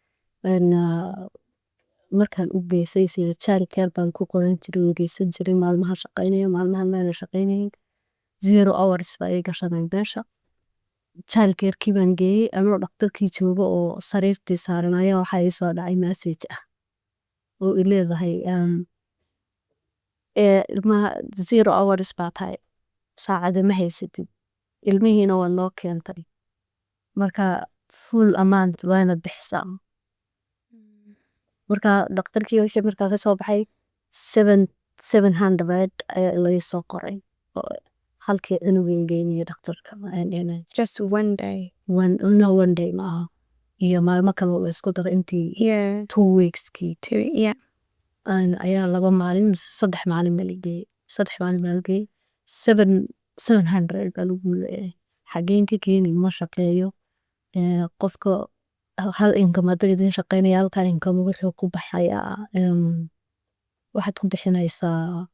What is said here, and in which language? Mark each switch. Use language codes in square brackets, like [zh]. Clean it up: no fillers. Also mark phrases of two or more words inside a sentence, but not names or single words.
[so] markaan u geysay sida childcare baan ku qoran jiray oo geysan jiray maalmaha shaqaynayo maalmaha meena shaqaynayn 0 hours baa iga gashanay meesha childcare-kii baan geeyey anoo dhakhtarkii joogo oo sariirtii saaran ayaa waxaa ii soo dhacay message ah oo i leedahay ilmaha 0 hours baa tahay saacada ma haysatid ilmihiina waa loo keentay marka [en] full amount [so] waa inaad bixisaa marka dhakhtarkii wixii markaa ka soo baxay 700 ayaa laga soo qoray halkii anugeen geynaya dhakhtarka [en] Just one day. one day [so] maaha iyo maalmo kale la isku daro intii 2 weekskii ayaa 2 maalin 3 maalin baa la geeyey 3 maalin baa la geeyey 700 baa lagu leeyahay xageen ka keeni ma shaqeeyo qofka hal income hadduu idin shaqeynaya halkan income wuxuu ku baxayaa waxaad ku bixinaysaa